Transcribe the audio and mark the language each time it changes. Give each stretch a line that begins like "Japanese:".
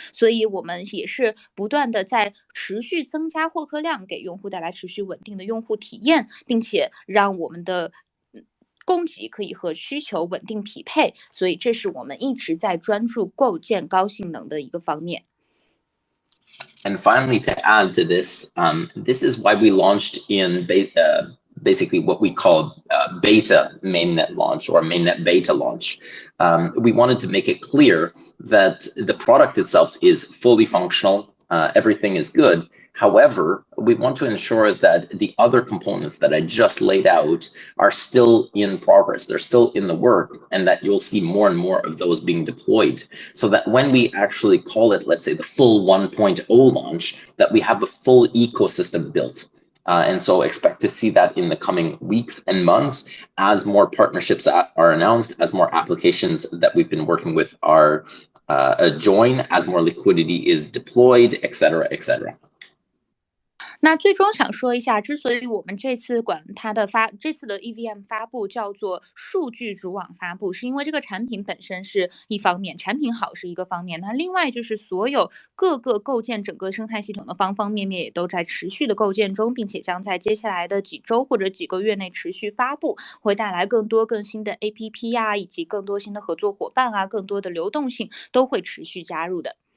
Chinese: 所以我们也是不断的在持续增加获客量，给用户带来持续稳定的用户体验，并且让我们的供给可以和需求稳定匹配，所以这是我们一直在专注构建高性能的一个方面。
English: And finally, to add to this, this is why we launched in basically what we call beta mainnet launch or mainnet beta launch. We wanted to make it clear that the product itself is fully functional, everything is good. However, we want to ensure that the other components that I just laid out are still in progress. They're still in the work, and that you'll see more and more of those being deployed, so that when we actually call it, let's say, the full 1.0 launch, that we have a full ecosystem built. And so expect to see that in the coming weeks and months as more partnerships are announced, as more applications that we've been working with are join, as more liquidity is deployed, etc., etc.
Chinese: 那最终想说一下，之所以我们这次管它的这次的 EVM 发布叫做数据主网发布，是因为这个产品本身是一方面，产品好是一个方面，那另外就是所有各个构建整个生态系统的方方面面也都在持续的构建中，并且将在接下来的几周或者几个月内持续发布，会带来更多更新的 APP 啊，以及更多新的合作伙伴啊，更多的流动性都会持续加入的。